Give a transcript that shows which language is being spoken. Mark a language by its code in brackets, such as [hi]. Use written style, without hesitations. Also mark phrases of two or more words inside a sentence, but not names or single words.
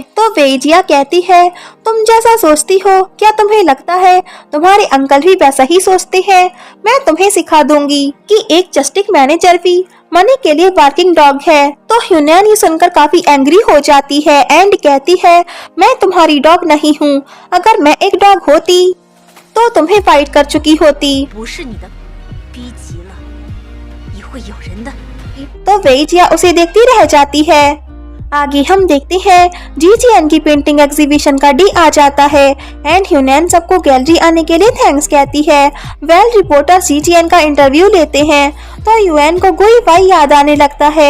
[hi] तो वेजिया कहती है तुम जैसा सोचती हो, क्या तुम्हें लगता है तुम्हारे अंकल भी वैसा ही सोचते हैं? मैं तुम्हें सिखा दूंगी कि एक [en] justice manager [hi] भी मनी के लिए [en] working dog [hi] है। तो ह्यूनैन ये सुनकर काफी एंग्री हो जाती है एंड कहती है मैं तुम्हारी डॉग नहीं हूँ, अगर मैं एक डॉग होती तो तुम्हें फाइट कर चुकी होती। [zh] 不是你的，逼急了也会咬人的。 [hi] तो वेजिया उसे देखती रह जाती है। आगे हम देखते हैं जीजीएन की [en] painting exhibition [hi] का डे आ जाता है एंड ह्यूनैन सबको गैलरी आने के लिए थैंक्स कहती है। [en] well reporter [hi] जीजीएन का इंटरव्यू लेते हैं तो यूएन को गुई वाई याद आने लगता है।